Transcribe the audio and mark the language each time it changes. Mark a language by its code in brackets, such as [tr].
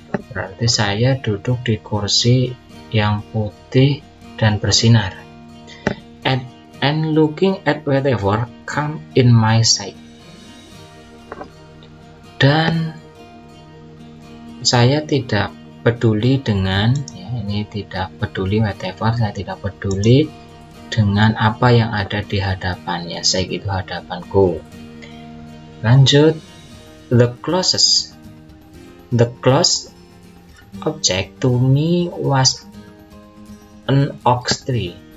[id] Berarti saya duduk di kursi yang putih dan bersinar. [en] And looking at whatever come in my sight. [id] Dan saya tidak peduli dengan, ya, ini tidak peduli whatever, saya tidak peduli dengan apa yang ada di hadapan, ya, saya itu hadapanku. [en] Lanjut, the closest object to me was an oak tree.